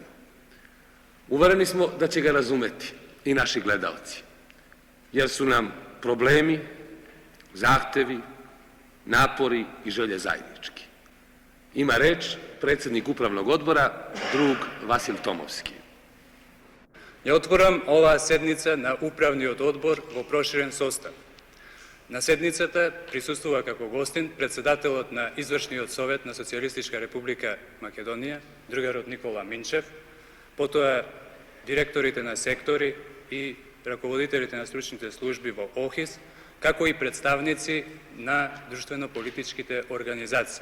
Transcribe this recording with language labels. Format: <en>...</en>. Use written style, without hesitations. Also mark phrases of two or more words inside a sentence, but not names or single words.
<sr>Uvereni smo da će ga razumeti i naši gledalci, jer su nam problemi, zahtevi, napori i želje zajednički. Ima reč predsjednik Upravnog odbora, drug Vasil Tomovski.</sr> <mk>Ја отворам ова седница на Управни одбор во проширен состав. На седницата присуствува како гостин председателот на Извршниот совет на Социјалистичка република Македонија, другарот Никола Минчев, потоа директорите на сектори и раководителите на стручните служби во ОХИЗ, како и представници на друштвено-политичките организации.</mk>